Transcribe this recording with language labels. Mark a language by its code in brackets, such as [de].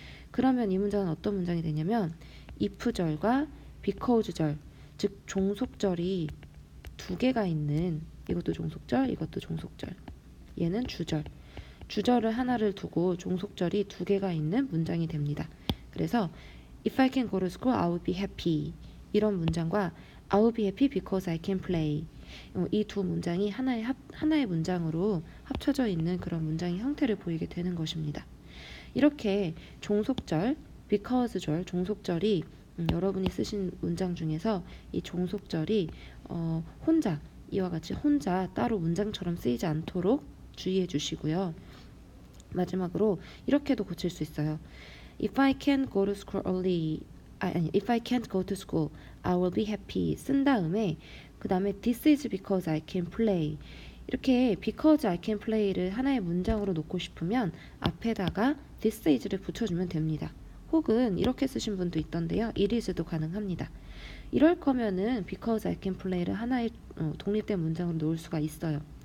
[ko] 그러면 이 문장은 어떤 문장이 되냐면 if절과 because절, 즉 종속절이 두 개가 있는 이것도 종속절, 이것도 종속절. 얘는 주절. 주절을 하나를 두고 종속절이 두 개가 있는 문장이 됩니다. 그래서 [en] If I can go to school, I will be happy. [ko] 이런 문장과 [en] I will be happy because I can play. [ko] 이 두 문장이 하나의 문장으로 합쳐져 있는 그런 문장의 형태를 보이게 되는 것입니다. 이렇게 종속절, because절, 종속절이 여러분이 쓰신 문장 중에서 이 종속절이 혼자, 이와 같이 혼자 따로 문장처럼 쓰이지 않도록 주의해 주시고요. 마지막으로 이렇게도 고칠 수 있어요. [en] If I can't go to school early, If I can't go to school, I will be happy [ko] 쓴 다음에 그 다음에 [en] This is because I can play. [ko] 이렇게 [en] because I can play [ko] 를 하나의 문장으로 놓고 싶으면 앞에다가 this is를 붙여주면 됩니다. 혹은 이렇게 쓰신 분도 있던데요. it is도 가능합니다. 이럴 거면은 because I can play를 하나의 독립된 문장으로 놓을 수가 있어요.